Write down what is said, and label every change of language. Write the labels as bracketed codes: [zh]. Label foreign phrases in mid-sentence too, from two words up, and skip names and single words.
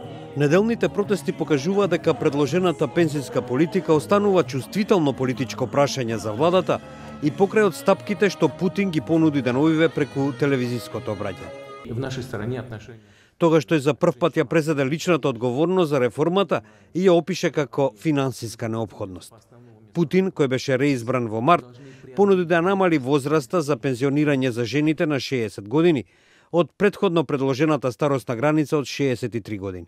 [mk] Неделните протести покажуваат дека предложената пензиска политика останува чувствително политичко прашање за владата и покрај отстапките што Путин ги понуди деновиве преку телевизиското обраќање. [ru] В нашей стране отношения. [mk] Тогаш тој за прв пат ја презеде личната одговорност за реформата и ја опише како финансиска неопходност. Путин, кој беше реизбран во март, понуди да намали возраста за пензионирање за жените на 60 години од претходно предложената старосна граница од 63 години.